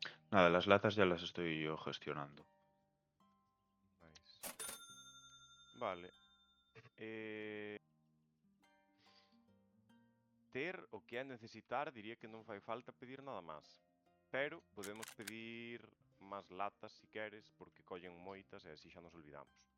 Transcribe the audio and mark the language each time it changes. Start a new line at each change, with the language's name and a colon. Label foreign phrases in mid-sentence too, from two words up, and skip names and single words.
Spanish: Nada, las latas ya las estoy yo gestionando. Nice. Vale.
Galician: Ter o que é necesitar, diría que non fai falta pedir nada máis. Pero podemos pedir máis latas si queres, porque collen moitas e así xa nos olvidamos.